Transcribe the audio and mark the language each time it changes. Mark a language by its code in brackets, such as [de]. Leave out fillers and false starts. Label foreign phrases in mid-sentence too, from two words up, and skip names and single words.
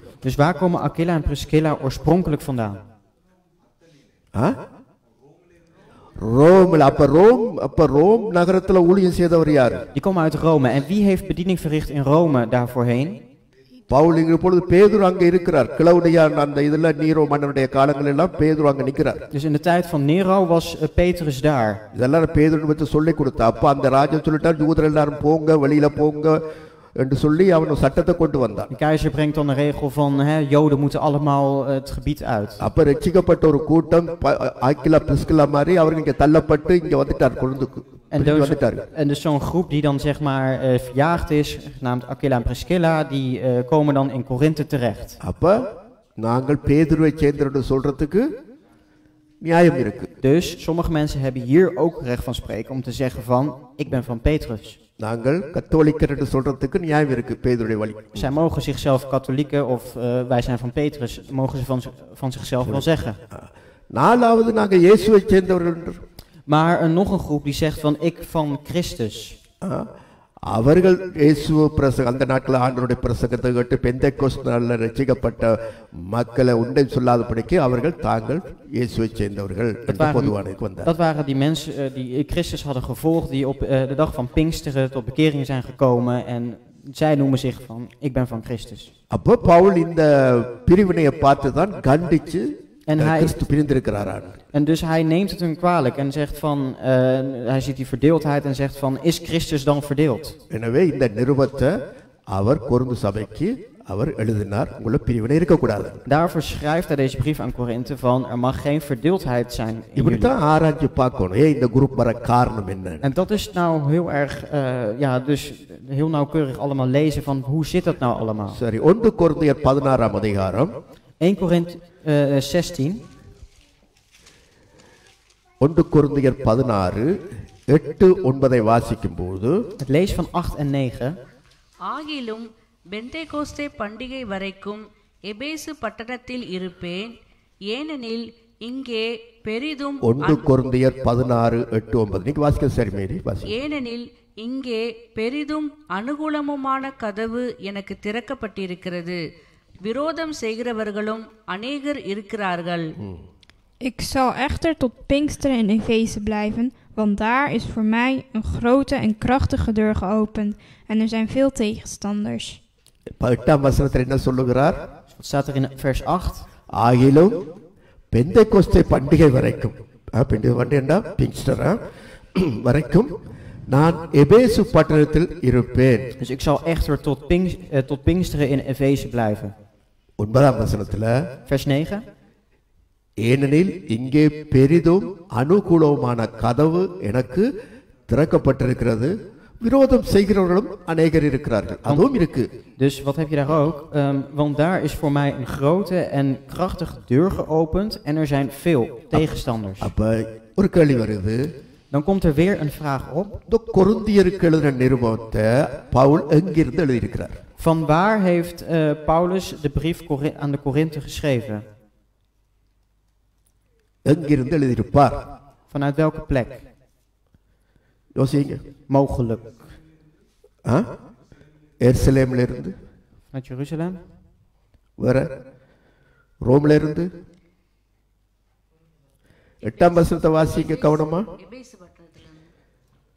[nl] Dus waar komen Aquila en Priscilla oorspronkelijk vandaan? [ta] ரோம்ல. அப்ப ரோம் நகரத்துல ஊழியம் செய்தவர் யாரு? [nl] Die komen uit Rome. En wie heeft bediening verricht in Rome daarvoorheen? [ta] பவுல் இப்பொழுது பேதுரு அங்க இருக்கிறார். கிளவுடியா அந்த இதுல நீரோ மன்னனுடைய காலங்கள் எல்லாம் பேதுரு அங்க நிக்கிறார். [nl] Dus in de tijd van Nero was Petrus daar. [ta] இதெல்லாம் பேதுரு பத்தி சொல்லி கொடுத்தா அப்ப அந்த ராஜா சொல்லிட்டார், யூதர்கள் எல்லாரும் போங்க, வெளியில போங்க என்று சொல்லி அவன் சட்டத்தை கொண்டு வந்தான். [nl] De keizer brengt dan de regel van, Joden moeten allemaal het gebied uit. [ta] அப்ப ரட்சிக்கப்பட்ட ஒரு கூட்டம் ஆக்கிலா பிரிஸ்கில்லா மாதிரி அவர்கள் இங்க தள்ளப்பட்டு இங்க வந்துட்டார் கொழுந்துக்கு. [nl] En dus zo'n groep die dan zeg maar verjaagd is, genaamd Aquila en Priscilla, die komen dan in Korinthe terecht. [ta] அப்ப நாங்கள் பேதுருவை சேர்ந்தவன்னு சொல்றதுக்கு நியாயம் இருக்கு. [nl] Dus sommige mensen hebben hier ook recht van spreken om te zeggen van, ik ben van Petrus. [ta] நாங்கள் கத்தோலிக்கர் என்று சொல்றதுக்கு நியாயம் இருக்கு பேதுருடைய வழி. [nl] Zij mogen zichzelf katholieken of wij zijn van Petrus, mogen ze van zichzelf wel zeggen. [ta] நாலாவது நாங்க இயேசுவை சேர்ந்தவர்கள். [nl] Maar nog een groep die zegt van, ik van Christus. [ta] அவர்கள் இயேசுவை அந்த நாட்களில் ஆண்டவருடைய பிரசங்கத்தை கேட்டு பெந்தெக்கோஸ்து நாளில் ரட்சிக்கப்பட்ட மக்களை உண்டை சொல்லாதபடிக்கு அவர்கள் தாங்கள் இயேசுவை சேர்ந்தவர்கள் என்று பொதுவானதுக்கு வந்தார். [nl] Dat waren die mensen die Christus hadden gevolgd, die op de dag van Pinksteren tot bekering zijn gekomen en zij noemen zich van, ik ben van Christus. [ta] அப்போ பவுல் இந்த பிரிவினையை பார்த்து தான் கண்டிச்சு கிறிஸ்து பிரிந்திருக்கிறார். [nl] En dus hij neemt het hun kwalijk en zegt van, hij ziet die verdeeldheid en zegt van, is Christus dan verdeeld? [ta] எனவே இந்த நிருபத்தை அவர் கொரிந்து சபைக்கு அவர் எழுதினார், உங்களை பிரிவினை இருக்கக்கூடாது. [nl] Daarvoor schrijft hij deze brief aan Korinthe van, er mag geen verdeeldheid zijn in jullie. [ta] இப்படித்தான் ஆராய்ச்சி பார்க்கணும், இந்த குரூப் வர காரணம் என்ன. [nl] En dat is nou heel erg, dus heel nauwkeurig allemaal lezen van, hoe zit dat nou allemaal? [ta] சரி, 1 கொரிந்தியர் 16ஆம் அதிகாரம் [nl] 1 Korinthe 16. [ta] 1 கொரிந்தியர் 16 8-9 வாசிக்கும்போது, [nl] Het lees van 8 en 9. [ta] ஆகிலும் பெந்தேகோஸ்தே பண்டிகை வரைக்கும் எபேசு பட்டணத்தில் இருப்பேன், ஏனெனில் இங்கே பெரிதும் 1 கொரிந்தியர் 16 8-9 நீங்க வாசிக்க சரி மேரி வாசி. ஏனெனில் இங்கே பெரிதும் அனுகூலமுமான கதவு எனக்கு திறக்கப்பட்டிருக்கிறது, விரோதம் செய்கிறவர்களும் அநேகர் இருக்கிறார்கள். [nl] Ik zal echter tot Pinksteren in Efeze blijven, want daar is voor mij een grote en krachtige deur geopend en er zijn veel tegenstanders. [ta] 8ஆம் வசனத்தில் என்ன சொல்லுகிறார்? [nl] Wat staat er in vers 8? [ta] ஆகிலும் பெந்தெக்கோஸ்தே பண்டிகை வரைக்கும், பண்டிகை பண்டிகைன்னா பிங்ஸ்டர் வரைக்கும் நான் எபேசு பட்டணத்தில் இருப்பேன். [nl] Dus ik zal echter tot Pinksteren in Efeze blijven. [ta] 9ஆம் வசனத்துல [nl] Vers 9. [ta] ஏனெனில் இங்கே பெரிதும் அனுகூலமான கதவு எனக்கு திறக்கப்பட்டிருக்கிறது, விரோதம் செய்கிறவர்களும் அநேகர் இருக்கிறார்கள். அதுவும் இருக்கு. [nl] Dus wat heb je daar ook? Want daar is voor mij een grote en krachtige deur geopend en er zijn veel tegenstanders. [ta] அப்ப ஒரு கேள்வி வருது. [nl] Dan komt er weer een vraag op. [ta] இந்த கொரிந்தியருக்கு எழுதின நிருபத்தை பவுல் எங்கிருந்து எழுதியிருக்கிறார்? [nl] Van waar heeft Paulus de brief aan de Korinthe geschreven? [ta] எங்கிருந்து எழுதியிருப்பார்? [nl] Vanuit welke plek? [ta] யோசிங்க. [nl] Mogelijk. [ta] எருசலேம்ல இருந்து? [nl] Vanuit Jeruzalem? [ta] வேற? ரோம்ல இருந்து? 8ஆம் வசனத்தை வாசிக்க கவனமா. எபேசு பட்டணத்திலிருந்து.